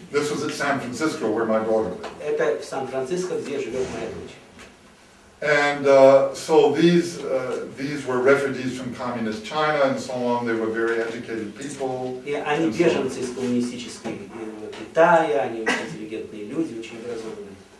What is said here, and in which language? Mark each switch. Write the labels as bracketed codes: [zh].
[en] This was at San Francisco, where my daughter lived. [ru] Это в Сан-Франциско, где живет моя дочь. [en] And so these were refugees from communist China and so on. They were very educated people. [ru] И они беженцы из коммунистической Китая, они очень интеллигентные люди, очень образованные.